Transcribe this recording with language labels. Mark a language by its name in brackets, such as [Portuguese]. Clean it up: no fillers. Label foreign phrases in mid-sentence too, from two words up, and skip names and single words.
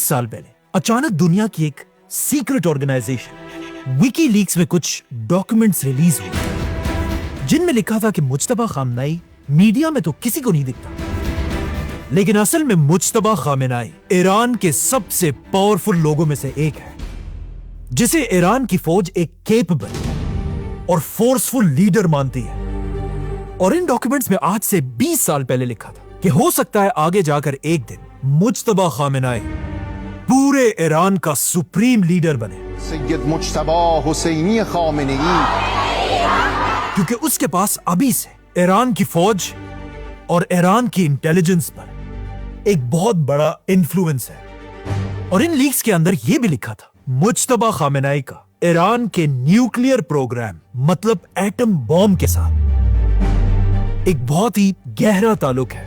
[Urdu] سال پہلے اچانک دنیا کی ایک [English] secret organization [Urdu] وکی لیکس میں کچھ [English] documents release [Urdu] ہوئے جن میں لکھا تھا کہ مجتبی خامنائی میڈیا میں تو کسی کو نہیں دکھتا، لیکن اصل میں مجتبی خامنائی ایران کے سب سے پاورفل لوگوں میں سے ایک ہے، جسے ایران کی فوج ایک کیپبل اور [English] forceful leader [Urdu] مانتی ہے۔ اور ان ڈاکومنٹس میں آج سے 20 سال پہلے لکھا تھا کہ ہو سکتا ہے آگے جا کر ایک دن مجتبی خامنائی پورے ایران کا [English] supreme leader [Urdu] بنے، سید مجتبی حسینی خامنه ای، کیونکہ اس کے پاس ابھی سے ایران کی فوج اور ایران کی انٹیلیجنس پر ایک بہت بڑا انفلوئنس ہے. اور ان لیکس کے اندر یہ بھی لکھا تھا مجتبی خامنہئی کا ایران کے [English] nuclear program [Urdu] مطلب [English] atom bomb [Urdu] کے ساتھ ایک بہت ہی گہرا تعلق ہے.